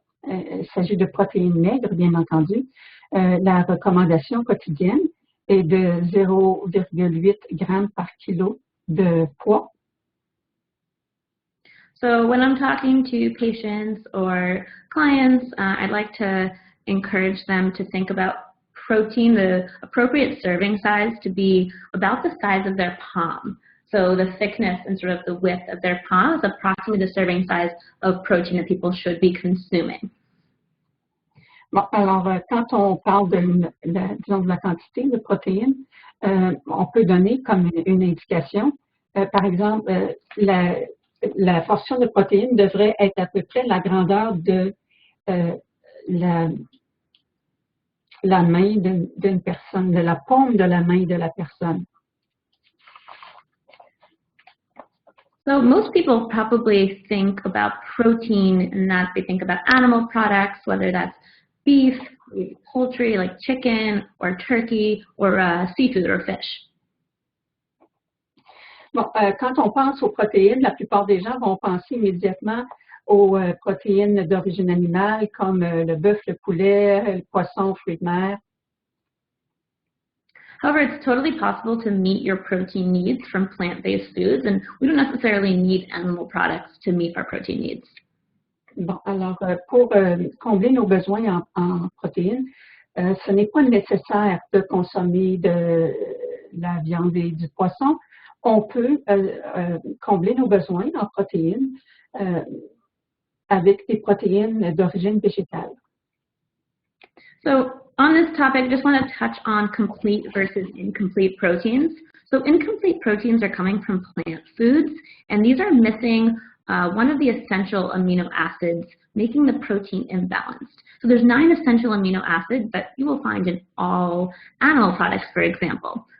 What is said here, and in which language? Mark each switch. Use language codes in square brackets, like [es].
[fr] Il s'agit de protéines maigres, bien entendu. La recommandation quotidienne est de 0,8 grammes par kilo de poids. [en] So when I'm talking to patients or clients, I'd like to encourage them to think about protein, the appropriate serving size to be about the size of their palm. So the thickness and sort of the width of their palm is approximately the serving size of protein that people should be consuming. [fr] Bon, alors, quand on parle disons, de la quantité de protéines, on peut donner comme une indication. Par exemple, la portion de protéines devrait être à peu près la grandeur de la main d'une personne, de la paume de la main de la personne. [en] So most people probably think about protein and that they think about animal products, whether that's beef, poultry like chicken or turkey, or seafood or fish. [fr] Bon, quand on pense aux protéines, la plupart des gens vont penser immédiatement aux protéines d'origine animale comme le bœuf, le poulet, le poisson, fruits de mer. [en] However, it's totally possible to meet your protein needs from plant-based foods, and we don't necessarily need animal products to meet our protein needs. [fr] Bon, alors, pour combler nos besoins en protéines, ce n'est pas nécessaire de consommer de la viande et du poisson. On peut combler nos besoins en protéines avec des protéines d'origine végétale. [en] So on this topic, I just want to touch on complete versus incomplete proteins. So incomplete proteins are coming from plant foods, and these are missing one of the essential amino acids, making the protein imbalanced. So there's 9 essential amino acids that you will find in all animal products, for example.